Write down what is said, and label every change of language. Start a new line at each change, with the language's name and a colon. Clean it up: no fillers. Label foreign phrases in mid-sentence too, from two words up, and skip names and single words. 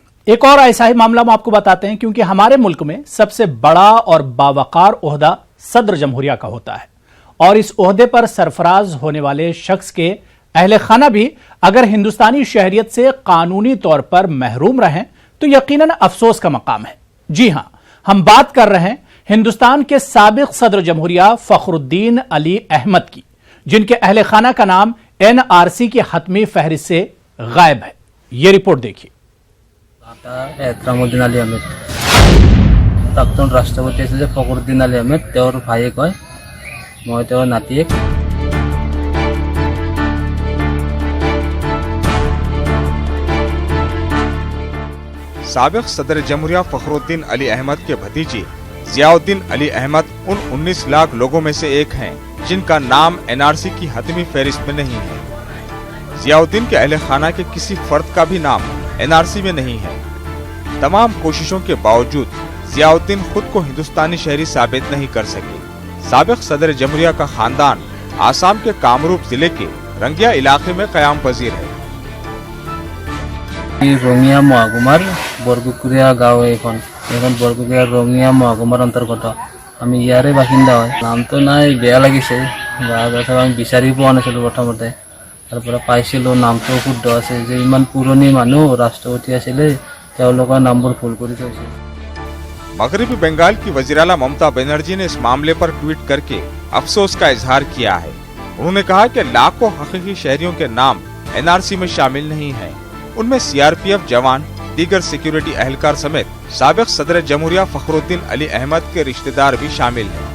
Urdu: ایک اور ایسا ہی معاملہ ہم آپ کو بتاتے ہیں، کیونکہ ہمارے ملک میں سب سے بڑا اور باوقار عہدہ صدر جمہوریہ کا ہوتا ہے، اور اس عہدے پر سرفراز ہونے والے شخص کے اہل خانہ بھی اگر ہندوستانی شہریت سے قانونی طور پر محروم رہیں تو یقیناً افسوس کا مقام ہے. جی ہاں، ہم بات کر رہے ہیں ہندوستان کے سابق صدر جمہوریہ فخرالدین علی احمد کی، جن کے اہل خانہ کا نام NRC کی حتمی فہرست سے غائب ہے. یہ رپورٹ دیکھیے.
Assamese: এহতৰামউদ্দিন আলী আহমেদ, প্ৰাক্তন ৰাষ্ট্ৰপতি আছিল যে ফখৰুদ্দিন আলী আহমেদ, তেওঁৰ ভায়েক হয়, মই তেওঁৰ নাতিয়েক।
Urdu: سابق صدر جمہوریہ فخرالدین علی احمد کے بھتیجے ضیاءالدین علی احمد ان 19 لاکھ لوگوں میں سے ایک ہیں جن کا نام NRC کی حتمی فہرست میں نہیں ہے. ضیاءالدین کے اہل خانہ کے کسی فرد کا بھی نام NRC میں نہیں ہے. تمام کوششوں کے باوجود ضیاءالدین خود کو ہندوستانی شہری ثابت نہیں کر سکے. سابق صدر جمہوریہ کا خاندان آسام کے کامروپ ضلع کے رنگیا علاقے میں قیام پذیر ہے.
Assamese: ৰঙিয়া মহাকুমাৰ বৰগুকুৰীয়া গাঁও, এইখন বৰগুকুৰীয়া ৰঙিয়া মহাকুমাৰ অন্তৰ্গত। আমি ইয়াৰে বাসিন্দা হয়। নামটো নাই, বেয়া লাগিছে, আমি বিচাৰি পোৱা নাছিলো প্ৰথমতে, তাৰপৰা পাইছিলো নামটো শুদ্ধ আছে, যে ইমান পুৰণি মানুহ ৰাষ্ট্ৰপতি আছিলে, তেওঁলোকৰ নামবোৰ ভুল কৰি থৈছে।
Urdu: مغربی بنگال کی وزیر اعلیٰ ممتا بنرجی نے اس معاملے پر ٹویٹ کر کے افسوس کا اظہار کیا ہے. انہوں نے کہا کہ لاکھوں حقیقی شہریوں کے نام NRC میں شامل نہیں ہیں. ان میں CRPF جوان، دیگر سکیورٹی اہلکار سمیت سابق صدر جمہوریہ فخرالدین علی احمد کے رشتہ دار بھی شامل ہیں.